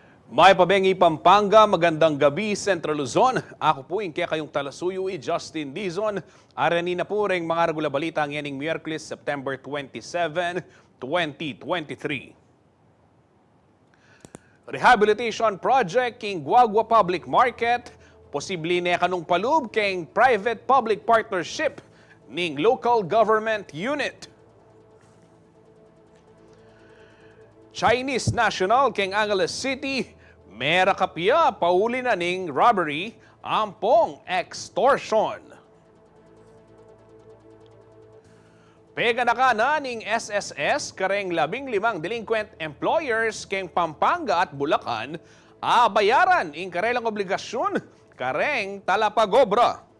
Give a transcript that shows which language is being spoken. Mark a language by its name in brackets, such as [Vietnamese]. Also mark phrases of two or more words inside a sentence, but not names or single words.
[Pampanga] May pabengi Pampanga, [Filipino] magandang gabi [Pampanga] Central Luzon. Ako po yung kaya kayong talasuyu'i Justin Dizon. Arani na po rin mga regular balita ang yaning Miyerkules, September 27, 2023. Rehabilitation Project king Guagua Public Market, posible na kanong palub king [English] private-public partnership [Pampanga] ning [English] local government unit. Chinese national [Pampanga] king Angeles City, mera kapya pauli na ning robbery, ampong extortion. Pega na ka na ning SSS kareng 15 [English] delinquent employers [Pampanga] keng Pampanga at Bulacan, bayaran ing karelang obligasyon kareng talapagobra.